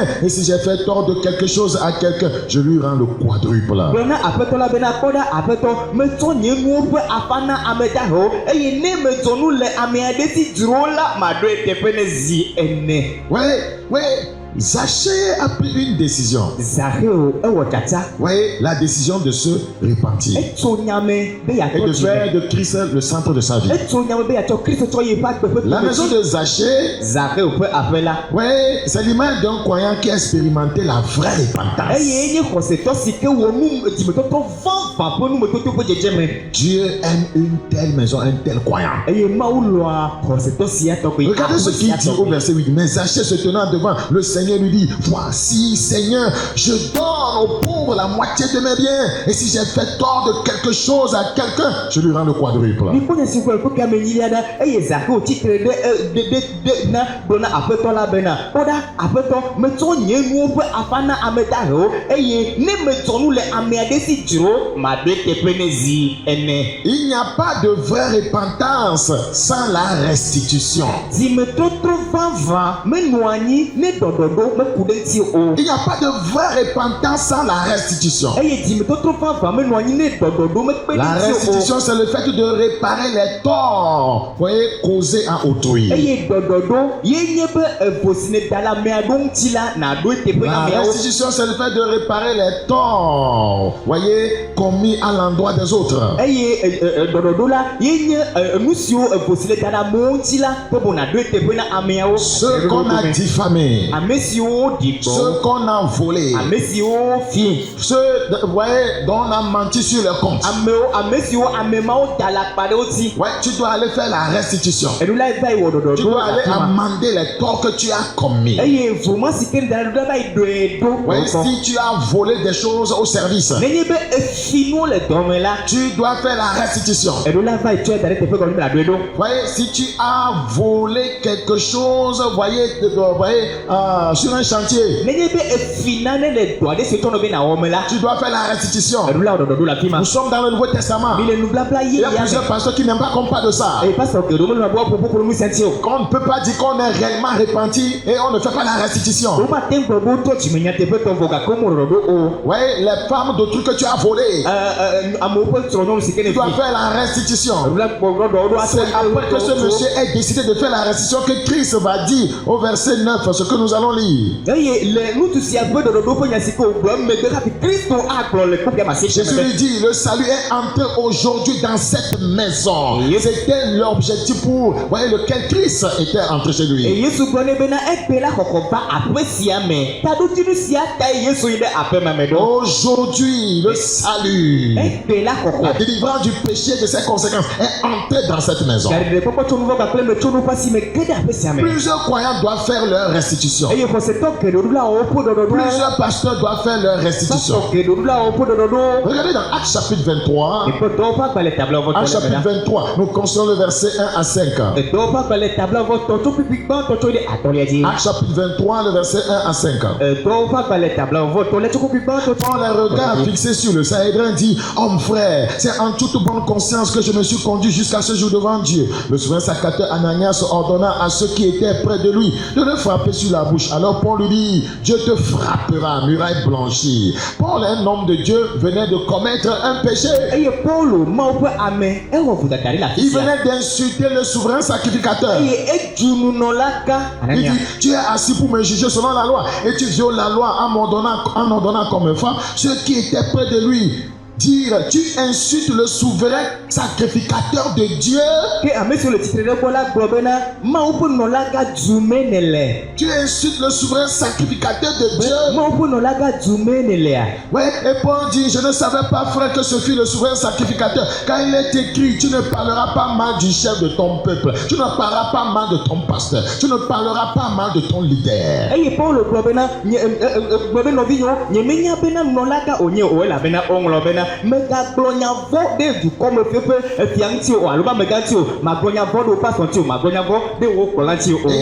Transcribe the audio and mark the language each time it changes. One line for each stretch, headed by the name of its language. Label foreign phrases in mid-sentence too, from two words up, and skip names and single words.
French: Et si j'ai fait tort de quelque chose à quelqu'un, je lui rends le quadruple. Oui, oui. Zaché a pris une décision.
Ewe: Zacheo ewɔ dzadza.
French: Vous voyez, la décision de se repentir.
Ewe: Etso nyame be
French: Et de
Ewe: yatɔ
French: faire de Christ le centre de sa vie.
Ewe: Etso nyame be yatɔ Kristo tsɔ yi ƒe agbe
French: La
Ewe: ƒe
French: maison de Zaché,
Ewe: Zacheo ƒe aƒe la.
French: oui, c'est l'image d'un croyant qui a expérimenté la vraie repentance.
Ewe: Eye nye xɔsetɔ si ke wɔ nu dzimetɔtɔ vava ƒe numetoto ƒe dzedzeme.
French: Dieu aime une telle maison, un tel croyant.
Ewe: Eye Mawu lɔa xɔsetɔ sia tɔgbe.
French: Regardez ce qu'il dit au verset 8. Mais Zaché se tenant devant le Seigneur lui dit: Voici, Seigneur, je donne aux pauvres la moitié de mes biens. Et si j'ai fait tort de quelque chose à quelqu'un, je lui rends le quadruple.
Ewe: Mikpɔnya si ƒe ƒe kame nyi la ɖa eye Zacheo tsitre ɖe na gblɔ na aƒetɔ la bena kpɔɖa aƒetɔ metsɔ nye nuwo ƒe afa na ame dahewo eye ne metsɔ nu le ame aɖe si dzro maɖoe teƒe ne zi ene.
French: Il n'y a pas de vraie repentance sans la restitution.
Ewe: Dzimetɔtrɔ vava menɔ anyi ne ɖɔɖɔɖo meku ɖe ŋuti o.
French: Il n'y a pas de vraie repentance sans la restitution.
Ewe: Eye dzimetɔtrɔ vava menɔ anyi ne ɖɔɖɔɖo mekpe
French: La
Ewe: ɖe ŋuti o.
French: restitution, c'est le fait de réparer les torts, vous voyez, causés à autrui.
Ewe: Eye ɖɔɖɔɖo ye nye be evo si ne da le amea ɖo ŋuti la naɖoe teƒe na
French: La
Ewe: ameawo.
French: restitution, c'est le fait de réparer les torts, voyez, commis à l'endroit des autres.
Ewe: Eye ɖɔɖɔɖo la ye nye nu siwo evo si le da ɖe amewo ŋuti la pe bo naɖoe teƒe na ameawo.
French: Ceux qu'on a diffamés,
Ewe: Ame siwo ɖi
French: ceux
Ewe: gbɔ,
French: qu'on a volés,
Ewe: ame siwo fi,
French: ceux, vous voyez, dont on a menti sur les comptes.
Ewe: ame siwo ame mawo da le akpa ɖe wo ŋuti.
French: Ouais, tu dois aller faire la restitution.
Ewe: Eɖo la va yi wɔ
French: Tu
Ewe: ɖɔɖɔɖo
French: dois aller
Ewe: le afi ma.
French: amender les torts que tu as commis.
Ewe: Eye voma si ke da ɖo la va yi ɖoe ɖo.
French: Ouais, si tu as volé des choses au service,
Ewe: Nenye be efi nuwo le dɔme la,
French: tu dois faire la restitution.
Ewe: eɖo la va yi tsɔe da ɖe teƒe gɔme la ɖoe ɖo.
French: Voyez, si tu as volé quelque chose, voyez, sur un chantier,
Ewe: Nenye be efi nane le dɔ aɖe si tsɔ nɔ be na wɔ me la,
French: tu dois faire la restitution.
Ewe: eɖo la wɔ ɖɔɖɔɖo le afi ma.
French: Nous sommes dans le Nouveau Testament.
Ewe: Mi le nublabla
French: Il y a
Ewe: yeyea
French: plusieurs
Ewe: me.
French: pasteurs qui n'aiment pas qu'on parle de ça.
Ewe: Eye pastor geɖewo mele be woaƒo ƒoƒo nu sia ŋuti o.
French: Qu'on ne peut pas dire qu'on est réellement repenti et on ne fait pas la restitution.
Ewe: Womate ŋu gblɔ be wotɔ dzimenya teƒe tɔ vɔ gake womewɔ ɖɔɖɔɖo o.
French: Voyez, les femmes d'autrui que tu as volées,
Ewe: Amewo ƒe srɔ̃nyɔnu si ke ne
French: tu dois
Ewe: fi.
French: faire la restitution.
Ewe: Eɖo la gbɔ ɖɔɖɔɖo
French: C'est après que ce monsieur ait décidé de faire la restitution que Christ va dire au verset 9 ce que nous allons lire.
Ewe: Eye le nutu sia ƒe ɖɔɖɔɖo ƒe nya si ke wògblɔ megbe hafi Kristo agblɔ le kpɔkpia ma se
French: Jésus lui dit, le salut est entré aujourd'hui dans cette maison. C'était l'objectif pour, voyez, lequel Christ était entré chez lui.
Ewe: Yesu gblɔ nɛ bena egbe la xɔxɔ va aƒe sia me. Taɖotinu sia tae Yesu yi ɖe aƒe ma me ɖo.
French: Aujourd'hui, le salut,
Ewe: Egbe la
French: la
Ewe: xɔxɔ.
French: délivrance du péché et de ses conséquences est entrée dans cette maison.
Ewe: Gaɖeɖekpɔkpɔ tso nu vɔ gakple me tso nu ƒe asi me ge ɖe aƒe sia me.
French: Plusieurs croyants doivent faire leur restitution.
Ewe: Eye xɔsetɔ geɖewo la wɔwo ƒe ɖɔɖɔɖo.
French: Plusieurs pasteurs doivent faire leur restitution.
Ewe: Pastor geɖewo la wɔwo ƒe ɖɔɖɔɖo.
French: Regardez dans Actes chapitre 23.
Ewe: Ekpɔtɔwo ƒe agbalẽ tabla vɔ
French: Actes chapitre 23, nous considérons le verset 1 à 5.
Ewe: Edɔwo ƒe agbalẽ tabla vɔ tɔ tso pipi gbãtɔ tso ɖe atɔ̃lia dzi.
French: Actes chapitre 23, le verset 1 à 5.
Ewe: Edɔwo ƒe agbalẽ tabla vɔ tɔ le tso pipi gbãtɔ tso.
French: Quand les regards fixés sur le Sanhédrin dit: Homme frère, c'est en toute bonne conscience que je me suis conduit jusqu'à ce jour devant Dieu. Le souverain sacrificateur Ananias ordonna à ceux qui étaient près de lui de le frapper sur la bouche. Alors Paul lui dit: Dieu te frappera, muraille blanchie. Paul, un homme de Dieu, venait de commettre un péché.
Ewe: Eye Paulo Mawu ƒe ame ewɔ vodada ɖe le afi
French: Il
Ewe: sia.
French: venait d'insulter le souverain sacrificateur.
Ewe: Eye edu nunɔlagã.
French: Il dit: Tu es assis pour me juger selon la loi et tu violes la loi en ordonnant comme femme ceux qui étaient près de lui. Dire, tu insultes le souverain sacrificateur de Dieu.
Ewe: Ke ame siwo le tsitre ɖe gbɔ la gblɔ bena Mawu ƒe nɔlagã dume ne le.
French: Tu insultes le souverain sacrificateur de Dieu.
Ewe: Mawu ƒe nɔlagã dume ne lea.
French: Ouais, et Paul dit: Je ne savais pas, frère, que ce fut le souverain sacrificateur. Car il est écrit: Tu ne parleras pas mal du chef de ton peuple. Tu ne parleras pas mal de ton pasteur. Tu ne parleras pas mal de ton leader.
Ewe: Eye Paulo gblɔ bena gblɔ be nɔvinyewo nyemenya bena nɔlagã wònye o elabena woŋlɔ bena megagblɔ nya vɔ ɖe dukɔme ƒe efia ŋuti o alo be amegã ŋuti o magblɔ nya vɔ ɖe woƒe pastor ŋuti o magblɔ nya vɔ ɖe wo kplɔla ŋuti o.